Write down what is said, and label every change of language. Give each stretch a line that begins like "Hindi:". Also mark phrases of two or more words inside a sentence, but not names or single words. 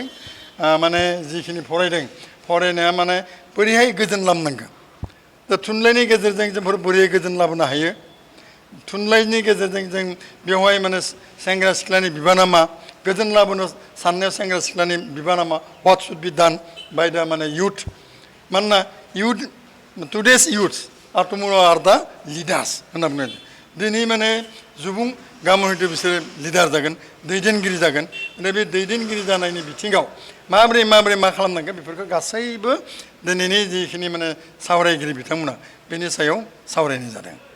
Bodo: माने जिखिनि फरायदों, फरायनाया माने बोरैहाय गोजोन लाबोनांगौ, दा थुनलाइनि गेजेरजों जोंफोर बोरै गोजोन लाबोनो हायो, थुनलाइनि गेजेरजों जों बेवहाय माने सेंग्रा सिख्लानि बिबाना मा, गोजोन लाबोनो साननायाव सेंग्रा सिख्लानि बिबाना मा,
English: what should be done by the माने youth। मानोना youth, today's youth are tomorrow are the leaders
Bodo: होनना बुङो। दिनै माने सुबुं, गाबोन हयथ' बिसोरो लिडार जागोन, दैदेनगिरि जागोन। दा बे दैदेनगिरि जानायनि बिथिङाव माबोरै मा खालामनांगोन, बेफोरखौ गासैबो दिनैनि जिखिनि माने सावरायगिरि बिथांमोना बेनि सायाव सावरायनाय जादों।